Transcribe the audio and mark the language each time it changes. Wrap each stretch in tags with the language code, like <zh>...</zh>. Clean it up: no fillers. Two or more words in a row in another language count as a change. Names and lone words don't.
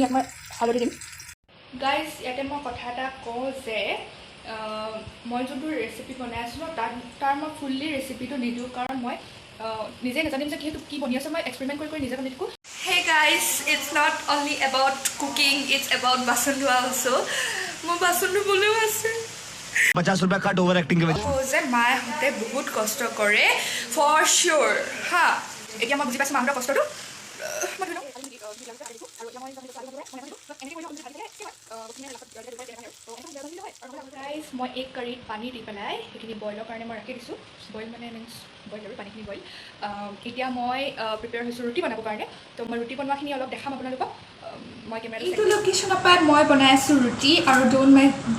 <as>ইয়াত মই হালধি দিম গাইজ ইয়াতে মই কথা এটা কওঁ যে মই যোনটো ৰেচিপি বনাই আছোঁ ন তাৰ মই ফুল্লি ৰেচিপিটো নিদিওঁ কাৰণ মই নিজে নাজানিম যে সেইটো কি বনি আছে মই এক্সপেৰিমেণ্ট কৰি নিজে বনাই থাকোঁ</as> <en>hey guys it's not only about cooking it's about</en> <as>বাচন ধোৱা অলছ' মোৰ বাচন ধুবলৈও আছে</as> <hi>50 रुपया कट</hi> <en>over acting</en> <hi>के वजह</hi> <as>যে মাহঁতে বহুত কষ্ট কৰে</as> <en>for sure</en> <as>হা এতিয়া মই বুজি পাইছোঁ মাহঁতৰ কষ্টটো মই এক কাৰীত পানী দি পেলাই সেইখিনি বইলৰ কাৰণে মই ৰাখি দিছোঁ বইল মানে</as> <en>means boil</en> <as>আৰু পানীখিনি বইল এতিয়া মই প্ৰিপেয়াৰ হৈছোঁ ৰুটি বনাবৰ কাৰণে তো মই ৰুটি বনোৱাখিনি অলপ দেখাম আপোনালোকক মই কেমেৰা এইটো লোকেশ্যনৰ পৰা মই বনাই আছোঁ ৰুটি আৰু</as> <en>don't my</en>